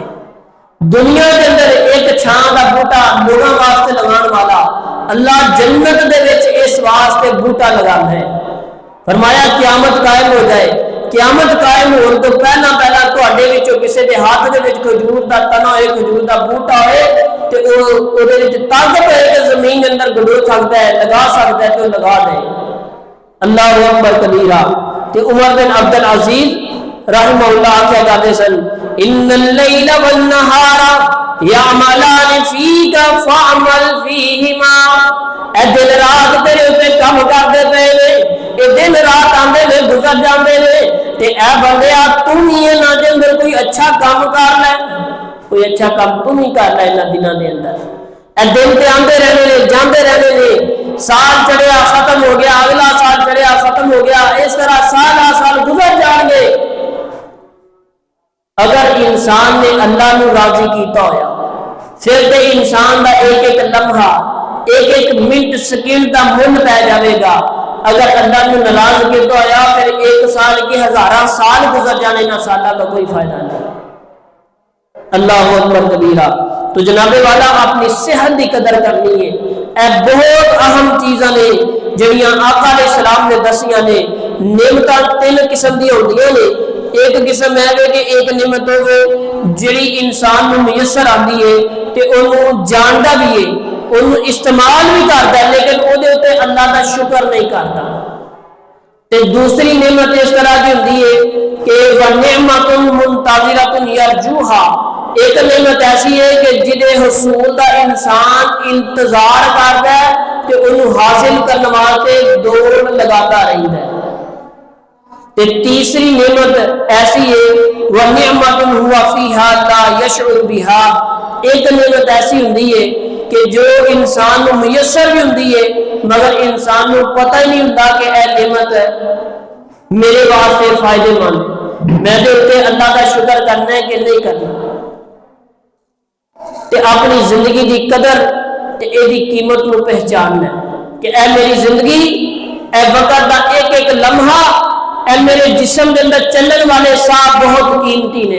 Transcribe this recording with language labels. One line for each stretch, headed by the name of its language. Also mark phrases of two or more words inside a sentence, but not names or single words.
Punjabi: دنیا کے اندر ایک چھان دا بوٹا لوگوں واسطے لگان والا اللہ جنت دے وچ اس واسطے بوٹا لگانا ہے۔ فرمایا قیامت قائم ہو جائے، قیامت قائم ہون تو پہلا پہلا تواڈے وچوں کسے دے ہاتھ دے وچ کھجور دا تنا ہوئے، کھجور دا بوٹا ہوئے تے او دے وچ طاقت ہے کہ زمین دے اندر گڈو سکدا ہے، لگا سکدا ہے تو لگا دے۔
Arabic: اللہ اکبر کبیرہ۔
Punjabi: تے عمر بن عبد العزیز رحمہ اللہ کیا کہتے سن
Arabic: ان اللیل والنہار یعملان فیک فعمل فیہما،
Punjabi: اے دن رات تیرے اوپر کام کردے پے نے، اے دن رات آندے نے گزر جاندے نے تے اے بندیا تم ہی انہاں دے اندر کوئی اچھا کام کر لے، کوئی اچھا کام تم ہی کر لے انہاں دنوں دے اندر۔ اے دن تے آندے رہنے نے جاندے رہنے نے، سال چڑھیا ختم ہو گیا، اگلا سال چڑھیا ختم ہو گیا، اس طرح سال گزر جان گے۔ اگر انسان نے اللہ نو راضی کیتا ہویا پھر تے انسان دا ایک ایک لمحہ ایک ایک منٹ سیکنڈ دا مل پہ جاوے گا۔ اگر اللہ نے ناراض کیتا ہویا پھر ایک سال کی ہزاراں سال گزر جانے نہ سالہ کا کوئی فائدہ نہیں۔
Arabic: اللہ اکبر کبیرہ۔
Punjabi: تو جناب والا اپنی صحت دی قدر کرنی ہے، اے بہت اہم چیزاں نے جڑیاں آقا علیہ السلام نے دسیاں نے۔ نعمتاں تین قسم دی ہوندیاں نے، ایک قسم ہے کہ ایک نعمت ہوے جڑی انسان نو میسر آندی ہے تے انہوں جاندا بھی ہے انہوں استعمال بھی کرتا ہے لیکن او دے اوتے اللہ دا شکر نہیں کرتا. تے دوسری نعمت اس طرح کی ہوندی ہے کہ
Arabic: وَنِعْمَةٌ مُنْتَظِرَةٌ يَرْجُوهَا،
Punjabi: ایک نعمت ایسی ہے کہ جدے حصول دا انسان انتظار کرتا ہے کہ انہوں حاصل کرنے واسطے دوڑ لگاتا رہتا ہے. تے تیسری نعمت ایسی ہے
Arabic: وَنِعْمَةٌ هُوَ فِيهَا لَا يَشْعُرُ بِهَا،
Punjabi: ایک نعمت ایسی ہوندی ہے کہ جو انسان نو میسر بھی ہوندی ہے مگر انسان نو پتہ ہی نہیں ہوتا کہ اے نعمت میرے واسطے فائدے مند، میں دے اوتے اللہ کا شکر کرنا ہے کہ نہیں کرنا. تے اپنی زندگی دی قدر تے اے دی قیمت نو پہچاننا ہے کہ اے میری زندگی، اے وقت دا ایک ایک لمحہ، اے میرے جسم دے اندر چلن والے سانس بہت قیمتی نے.